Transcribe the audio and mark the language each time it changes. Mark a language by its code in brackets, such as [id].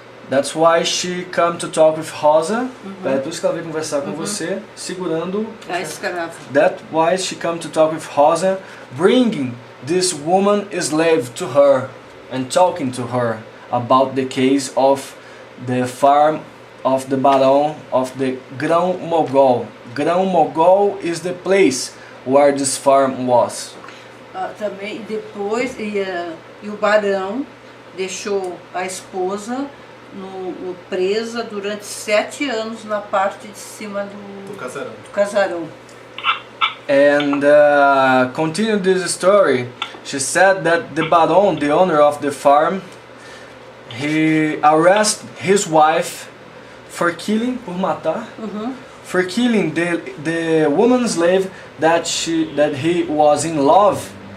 [en] That's why she come to talk with Rosa. [pt] É por isso que ela veio conversar com você, segurando a escrava. [en] That's why she come to talk with Rosa, bringing this woman slave to her and talking to her about the case of the farm of the baron of the Grão Mogol. Grão Mogol is the place where this farm was. [pt] Também depois e o barão deixou a esposa presa durante 7 anos na parte de cima do casarão. [en] And continue this story. She said that the baron, the owner of the farm, he arrested his wife for killing, [pt] por matar, [en] for killing the woman slave that he was in love.